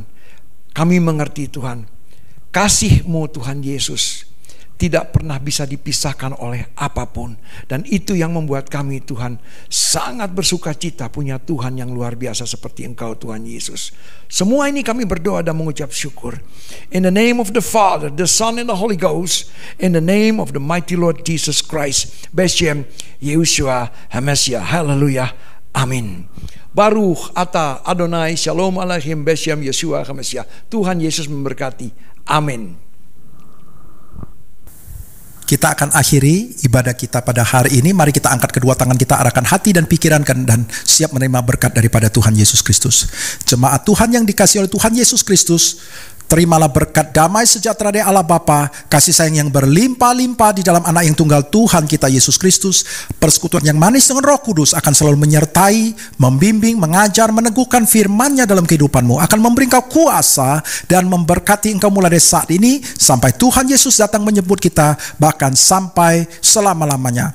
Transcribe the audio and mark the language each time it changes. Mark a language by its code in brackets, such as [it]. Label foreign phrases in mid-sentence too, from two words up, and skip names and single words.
[id] Kami mengerti Tuhan, kasih-Mu Tuhan Yesus tidak pernah bisa dipisahkan oleh apapun. Dan itu yang membuat kami Tuhan sangat bersuka cita punya Tuhan yang luar biasa seperti Engkau Tuhan Yesus. Semua ini kami berdoa dan mengucap syukur. [en] In the name of the Father, the Son and the Holy Ghost. In the name of the mighty Lord Jesus Christ. [he] בשם ישוע המשיח. [id] Hallelujah. Amin. [he] ברוך אתה אדוני שלום עליכם בשם ישוע המשיח. [id] Tuhan Yesus memberkati. Amin. Kita akan akhiri ibadah kita pada hari ini. Mari kita angkat kedua tangan kita, arahkan hati dan pikiran dan siap menerima berkat daripada Tuhan Yesus Kristus. Jemaat Tuhan yang dikasihi oleh Tuhan Yesus Kristus, Terimalah berkat damai sejahtera dari Allah Bapa, kasih sayang yang berlimpah-limpah di dalam anak yang tunggal Tuhan kita Yesus Kristus, persekutuan yang manis dengan Roh Kudus akan selalu menyertai, membimbing, mengajar, meneguhkan firman-Nya dalam kehidupanmu, akan memberi engkau kuasa dan memberkati engkau mulai dari saat ini sampai Tuhan Yesus datang menjemput kita, bahkan sampai selama-lamanya.